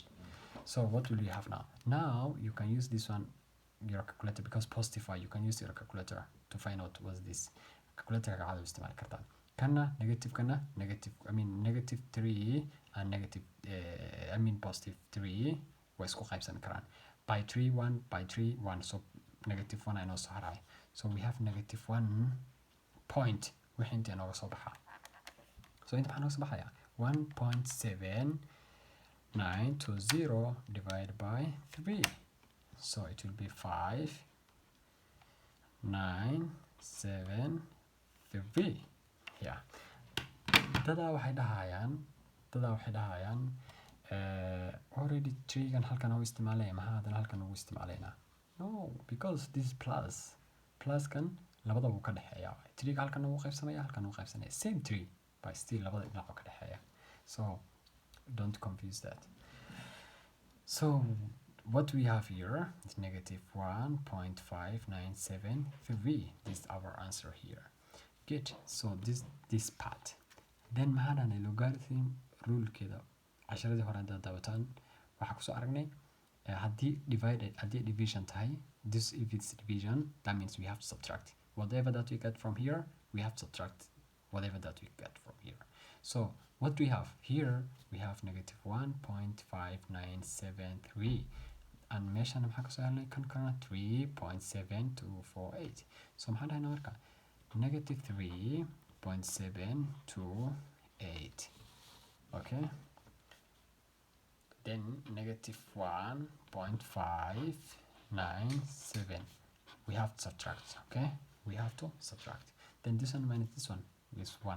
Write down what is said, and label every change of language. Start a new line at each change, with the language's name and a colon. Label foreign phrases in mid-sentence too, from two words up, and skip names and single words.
English: So what will you have now? Now you can use this one, your calculator, because positive you can use your calculator to find out what's this.
Somali: Calculator ka caadi u isticmaali kartaa, kana negative kana negative,
English: I mean negative 3 and negative positive 3
Somali: way isku qaybsan karaan by 3 1 by 3 1, so
English: negative 1 I know
Somali: so haray,
English: so we have negative 1.1
Somali: wixii inta inooga soo baxaa. So inta maxaa nooga soo baxaya 1.7920
English: divided by 3. So it will be 5.973. Yeah.
Somali: dadaa waxay dhahayaan already 3 gan halkan ugu isticmaalay maxaa hadana halkan ugu isticmaalayna.
English: No, because this is plus
Somali: kan labada uu ka dhaxeeya 3 ga halkan ugu qaybsamaya halkan ugu qaybsanaya
English: same 3 but still
Somali: labada dhinac ka dhaxeeya.
English: So don't confuse that. So what we have here is negative 1.5973. This is our answer here. Good. So this part.
Somali: Then maxaan
English: logarithm rule
Somali: keeda casharadii hore haddaad daawataan waxaa kusoo aragnay haddii division tahay,
English: this if it's division, that means we have to subtract whatever that we get from here. We have to subtract whatever that we get from here. So what we have here, we have negative 1.5973 and
Somali: meeshaan maxaa kasoo helnay kan kalena
English: 3.7248.
Somali: So maxaan dhahaynaa marka negative 3.728.
English: Okay, then negative 1.597. We have to subtract. Okay, we have to subtract. Then this one minus this one is 1.